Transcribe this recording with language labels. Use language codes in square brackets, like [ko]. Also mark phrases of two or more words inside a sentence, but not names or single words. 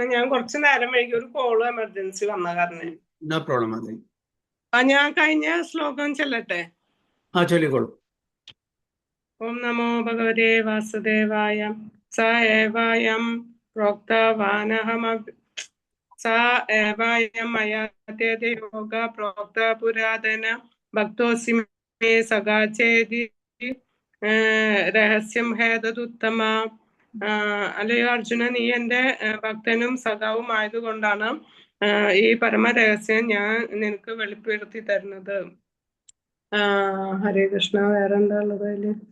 [ml] ഞാൻ കുറച്ചു നേരം വൈകി, ഒരു കോള് എമർജൻസി വന്ന കാരണം. [en] no problem മാതാജി. [ml] ഞാൻ കഴിഞ്ഞ ശ്ലോകം ചെല്ലട്ടെ? ചൊല്ലിക്കോളൂ. [sa] ഓം നമോ ഭഗവതേ വാസുദേവായ. സ ഏവായം പ്രോക്തവാനഹമ सा एवायं मया तेते योग प्रोक्त पुरातन भक्तोऽसि मे सखा चेति രഹസ്യം ഹേതതുത്തമ. [ml] അല്ലയോ അർജുന, നീ എന്റെ ഭക്തനും സഖാവും ആയതുകൊണ്ടാണ് ഈ പരമരഹസ്യം ഞാൻ നിനക്ക് വെളിപ്പെടുത്തി തരുന്നത്. [sa] ഹരേ കൃഷ്ണ. [ml] വേറെന്താ ഉള്ളത് അതില്?